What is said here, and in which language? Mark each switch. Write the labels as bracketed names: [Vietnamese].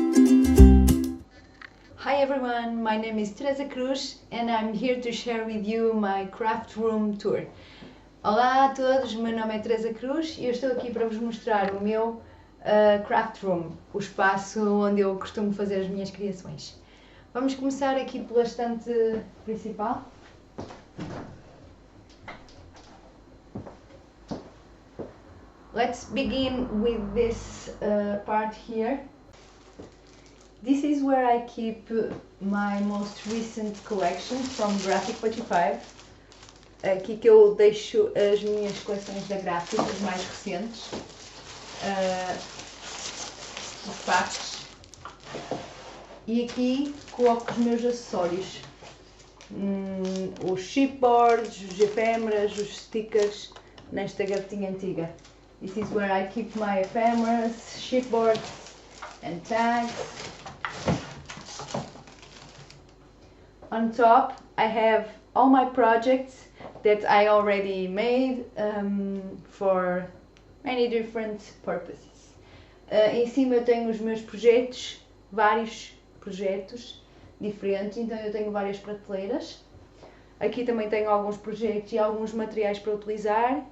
[English] everyone, my name is Teresa Cruz and I'm here to share with you my craft room tour. [Portuguese] Olá a todos, meu nome é Teresa Cruz e eu estou aqui para vos mostrar o meu craft room, o espaço onde eu costumo fazer as minhas criações. Vamos começar aqui pela estante principal. [English] Let's begin with this part here. This is where I keep my most recent collection from Graphic 45. [Portuguese] Aqui que eu deixo as minhas coleções da Graphic, as mais recentes. Os packs. E aqui coloco os meus acessórios. Os chipboards, os efêmeras, os stickers, nesta gavetinha antiga. [English] This is where I keep my ephemeras, chipboards and tags. On top I have all my projects that I already made for many different purposes. [Portuguese] Em cima eu tenho os meus projetos, vários projetos diferentes, então eu tenho várias prateleiras. Aqui também tenho alguns projetos e alguns materiais para utilizar.